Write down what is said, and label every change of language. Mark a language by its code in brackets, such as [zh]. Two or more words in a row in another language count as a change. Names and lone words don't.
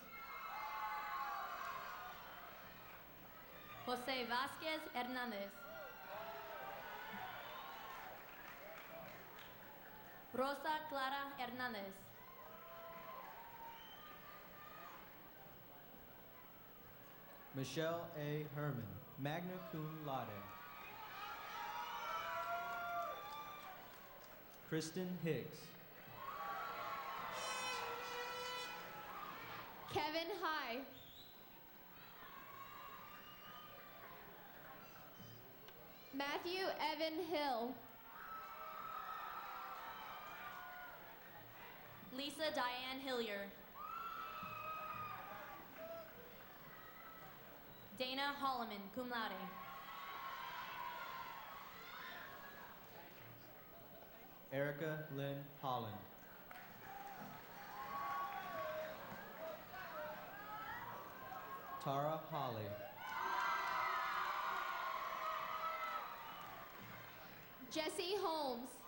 [en] Jose Vasquez Hernandez. Rosa Clara Hernandez. Michelle A. Herman, [la] magna cum laude. [en] Kristen Hicks. Kevin High. Matthew Evan Hill. Lisa Diane Hillier. Dana Holloman, [la] cum laude. [en] Erica Lynn Holland. Tara Holly. Jesse Holmes.